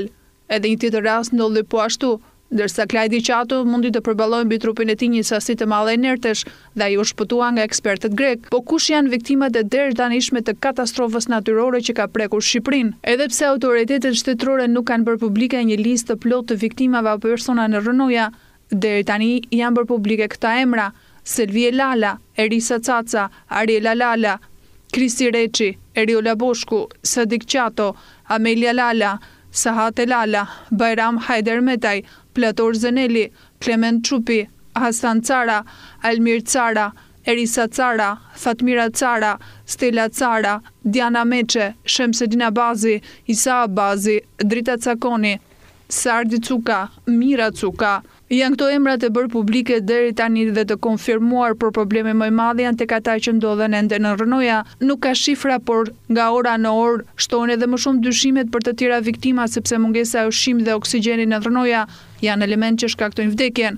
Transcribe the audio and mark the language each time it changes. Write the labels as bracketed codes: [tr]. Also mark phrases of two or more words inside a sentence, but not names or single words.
[sq] Edhe një tjetër rast ndodhi po ashtu, ndërsa Klajdi Qatu mundi të përballojë mbi trupin e tij një sasi të madhe inertesh dhe ai u shpëtua nga ekspertët grek. Po kush janë viktimat e deritanishme të katastrofës natyrore që ka prekur Shqipërinë? Edhe pse autoritetet shtetërore nuk kanë bërë publike një listë të plotë të viktimave apo persona në rënoja, deri tani janë bërë publike këta emra: Selvie Lala, Erisa Caca, Ariela Lala, Kristi Reçi, Eriola Boshku, Sadik Qato, Amelia Lala, Sahate Lala, Bajram Hajder Metaj, Plator Zeneli, Klement Çupi, Hasan Cara, Almir Cara, Erisa Cara, Fatmira Cara, Stella Cara, Diana Meçe, Shemsedina Bazi, Isa Bazi, Drita Cakoni, Sardi Cuka, Mira Cuka. Janë këto emrat e bërë publike deri tani dhe të konfirmuar, por problemi më i madh janë tek ata që ndodhen ende në rënoja. Nuk ka shifra, por nga ora në orë shtohen edhe më shumë dyshimet për të tjera viktima, sepse mungesa e ushqimit dhe oksigjenit në rënoja janë element që shkaktojnë vdekjen.